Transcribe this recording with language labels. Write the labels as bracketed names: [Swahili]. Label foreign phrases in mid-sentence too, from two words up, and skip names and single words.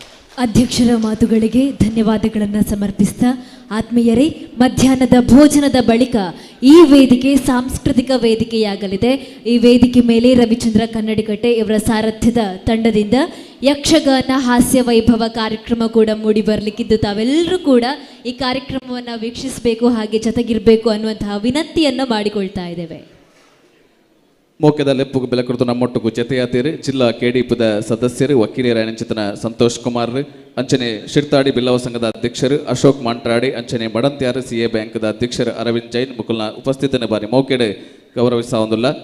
[Kannada] ಅಧ್ಯಕ್ಷರ ಮಾತುಗಳಿಗೆ ಧನ್ಯವಾದಗಳನ್ನು ಸಮರ್ಪಿಸ್ತಾ ಆತ್ಮೀಯರೇ, ಮಧ್ಯಾಹ್ನದ ಭೋಜನದ ಬಳಿಕ ಈ ವೇದಿಕೆ ಸಾಂಸ್ಕೃತಿಕ ವೇದಿಕೆಯಾಗಲಿದೆ. ಈ ವೇದಿಕೆ ಮೇಲೆ ರವಿಚಂದ್ರ ಕನ್ನಡಿಕಟ್ಟೆ ಇವರ ಸಾರಥ್ಯದ ತಂಡದಿಂದ ಯಕ್ಷಗಾನ ಹಾಸ್ಯ ವೈಭವ ಕಾರ್ಯಕ್ರಮ ಕೂಡ ಮೂಡಿ ಬರಲಿಕ್ಕಿದ್ದು, ತಾವೆಲ್ಲರೂ ಕೂಡ ಈ ಕಾರ್ಯಕ್ರಮವನ್ನು ವೀಕ್ಷಿಸಬೇಕು, ಹಾಗೆ ಜೊತೆಗಿರಬೇಕು ಅನ್ನುವಂತಹ ವಿನಂತಿಯನ್ನು ಮಾಡಿಕೊಳ್ತಾ ಇದ್ದೇವೆ. [Tulu] ಮೋಕ್ಯದ ಲೆಪ್ಪುಗು ಬೆಲಕೃತು ನಮ್ಮೊಟ್ಟುಗು ಜತೆಯಾತೀರು ಜಿಲ್ಲಾ ಕೆಡಿಪುದ ಸದಸ್ಯರು ವಕೀಲರ ಅಂಚಿತನ ಸಂತೋಷ್ ಕುಮಾರ್, ಅಂಚನೆ ಶಿರ್ತಾಡಿ ಬಿಲ್ಲವ ಸಂಘದ ಅಧ್ಯಕ್ಷರು ಅಶೋಕ್ ಮಾಂಟ್ರಾಡಿ, ಅಂಚನೆ ಮಡಂತ್ಯಾರು CA ಬ್ಯಾಂಕ್ದ ಅಧ್ಯಕ್ಷರು ಅರವಿಂದ್ ಜೈನ್ ಮುಕುಲ್ನ ಉಪಸ್ಥಿತನ ಬಾರಿ ಮೋಕೆಡೆ ಗೌರವಿಸಾವಂದುಲ್ಲ.